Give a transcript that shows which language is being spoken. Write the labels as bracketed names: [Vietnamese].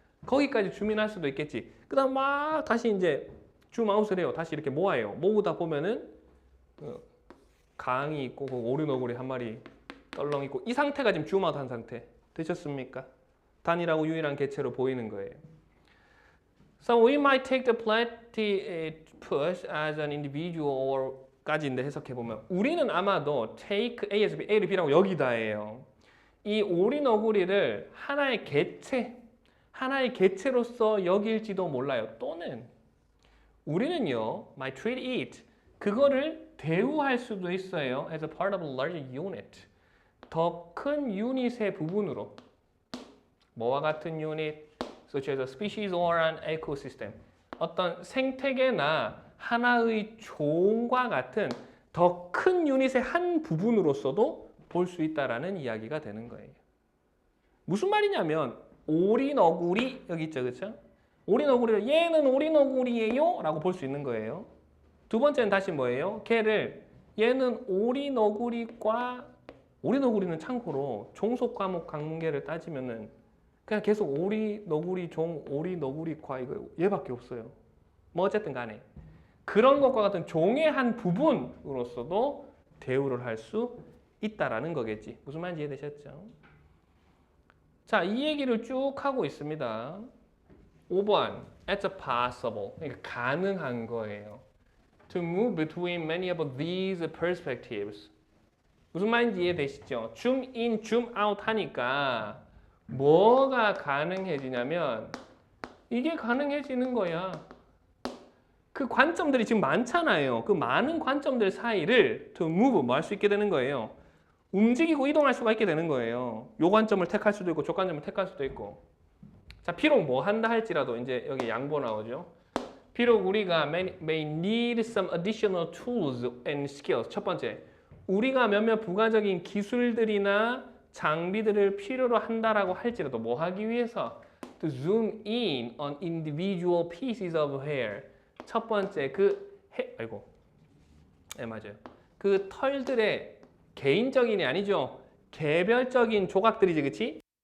[Korean] 거기까지 줌인할 수도 있겠지. 그다음 막 다시 이제 줌 아웃을 해요. 다시 이렇게 모아요. 모으다 보면은 강이 있고 그 오리너구리 한 마리 떨렁 있고 이 상태가 지금 줌 아웃 한 상태. 되셨습니까? 단일하고 유일한 개체로 보이는 거예요. [English] So we might take the platypus as an individual or [Korean] 까지인데 해석해 보면 우리는 아마도 take A에서 B, A를 B라고 여기다예요. 이 오리너구리를 하나의 개체로서 여길지도 몰라요. 또는 우리는요, [English] might treat it [Korean] 그거를 대우할 수도 있어요. [English] as a part of a larger unit. [Korean] 더 큰 유닛의 부분으로. 뭐와 같은 유닛? [English] such as a species or an ecosystem. [Korean] 어떤 생태계나 하나의 종과 같은 더 큰 유닛의 한 부분으로서도 볼 수 있다라는 이야기가 되는 거예요. 무슨 말이냐면 오리너구리 여기 있죠, 그렇죠? 오리너구리를 얘는 오리너구리예요 라고 볼 수 있는 거예요. 두 번째는 다시 뭐예요? 얘는 오리너구리는 참고로 종속 과목 강문계를 따지면은 그냥 계속 오리, 너구리, 종, 오리, 너구리, 과 이거 얘밖에 없어요. 뭐 어쨌든 간에 그런 것과 같은 종의 한 부분으로서도 대우를 할 수 있다라는 거겠지. 무슨 말인지 이해되셨죠? 자, 이 얘기를 쭉 하고 있습니다. [English] 5번, it's possible. [Korean] 그러니까 가능한 거예요. [English] To move between many of these perspectives. [Korean] 무슨 말인지 이해되시죠? 줌 인, 줌 아웃 하니까 뭐가 가능해지냐면 이게 가능해지는 거야. 그 관점들이 지금 많잖아요. 그 많은 관점들 사이를 [English] to move [Korean] 뭐 할 수 있게 되는 거예요. 움직이고 이동할 수가 있게 되는 거예요. 요 관점을 택할 수도 있고 저 관점을 택할 수도 있고. 자, 비록 뭐 한다 할지라도 이제 여기 양보 나오죠. 비록 우리가 [English] may need some additional tools and skills. [Korean] 첫 번째, 우리가 몇몇 부가적인 기술들이나 장비들을 필요로 한다라고 할지라도 뭐 하기 위해서 [English] to zoom in on individual pieces of hair. [Korean] 첫 번째 맞아요. 그 털들의 개인적인이 아니죠. 개별적인 조각들이지, 그치?